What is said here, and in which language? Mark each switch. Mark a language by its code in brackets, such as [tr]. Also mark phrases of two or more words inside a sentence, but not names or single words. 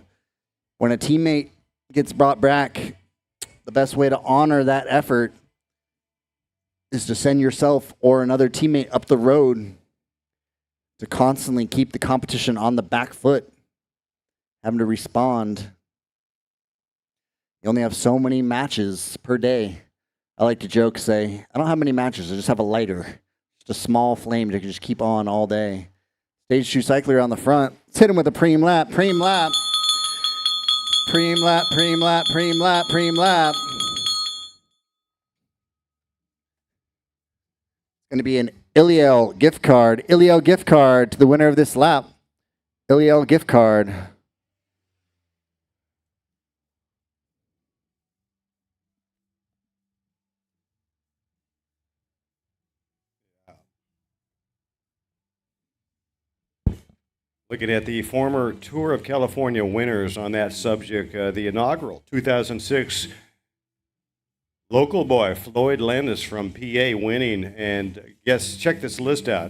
[en] When a teammate gets brought back, the best way to honor that effort is to send yourself or another teammate up the road to constantly keep the competition on the back foot, having to respond. You only have so many matches per day. I like to joke, say, I don't have many matches. I just have a lighter. Just a small flame to just keep on all day. Stage 2 cycler on the front. Let's hit him with a preem lap. Preem lap. Preem lap, preem lap, preem lap, preem lap. It's going to be an Iliel gift card. Iliel gift card to the winner of this lap. Iliel gift card. Looking at the former Tour of California winners on that subject, the inaugural 2006 local boy Floyd Landis from PA winning, and yes, check this list out.